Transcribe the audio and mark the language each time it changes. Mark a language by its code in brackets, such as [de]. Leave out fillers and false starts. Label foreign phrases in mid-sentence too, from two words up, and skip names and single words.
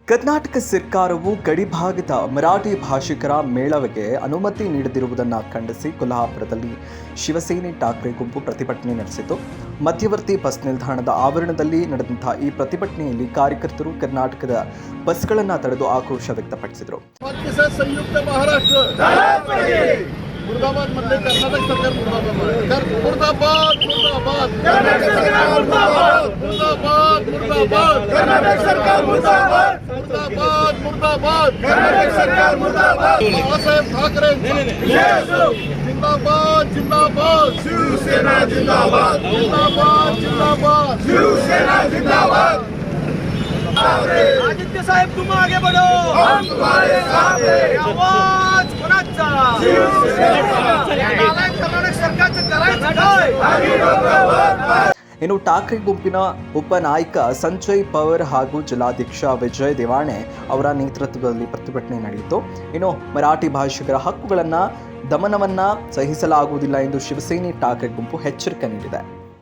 [kn] ಕರ್ನಾಟಕ ಸರ್ಕಾರವು ಗಡಿಭಾಗದ ಮರಾಠಿ ಭಾಷಿಕರ ಮೇಳವಿಗೆ ಅನುಮತಿ ನೀಡದಿರುವುದನ್ನು ಖಂಡಿಸಿ ಕೊಲ್ಹಾಪುರದಲ್ಲಿ ಶಿವಸೇನೆ ಠಾಕ್ರೆ ಗುಂಪು ಪ್ರತಿಭಟನೆ ನಡೆಸಿತು. ಮಧ್ಯವರ್ತಿ ಬಸ್ ನಿಲ್ದಾಣದ ಆವರಣದಲ್ಲಿ ನಡೆದಂತಹ ಈ ಪ್ರತಿಭಟನೆಯಲ್ಲಿ ಕಾರ್ಯಕರ್ತರು ಕರ್ನಾಟಕದ ಬಸ್ಗಳನ್ನು ತಡೆದು ಆಕ್ರೋಶ ವ್ಯಕ್ತಪಡಿಸಿದರು. [mr] संयुक्त महाराष्ट्र मुर्दाबाद मध्ये कर्नाटक सरकार मुर्दाबाद मुर्दाबाद कर्नाटक सरकार मुर्दाबाद मुर्दाबाद मुर्दाबाद कर्नाटक सरकार मुर्दाबाद मुर्दाबाद मुर्दाबाद कर्नाटक सरकार मुर्दाबाद बाळासाहेब ठाकरे जिंदाबाद जिंदाबाद शिवसेना जिंदाबाद जिंदाबाद जिंदाबाद शिवसेना जिंदाबाद आदित्य साहेब [hi] तुम आगे बढ़ो, हम तुम्हारे साथ हैं. [mr] आवाज कोणाचा? कर्नाटक सरकारचं करायचं काय? [kn] ಇನ್ನು ಠಾಕ್ರೆ ಗುಂಪಿನ ಉಪನಾಯಕ ಸಂಜಯ್ ಪವರ್ ಹಾಗೂ ಜಿಲ್ಲಾಧ್ಯಕ್ಷ ವಿಜಯ್ ದೇವಾಣೆ ಅವರ ನೇತೃತ್ವದಲ್ಲಿ ಪ್ರತಿಭಟನೆ ನಡೆಯಿತು. ಇನ್ನು ಮರಾಠಿ ಭಾಷಿಕರ ಹಕ್ಕುಗಳನ್ನು ದಮನವನ್ನ ಸಹಿಸಲಾಗುವುದಿಲ್ಲ ಎಂದು ಶಿವಸೇನೆ ಠಾಕ್ರೆ ಗುಂಪು ಎಚ್ಚರಿಕೆ ನೀಡಿದೆ.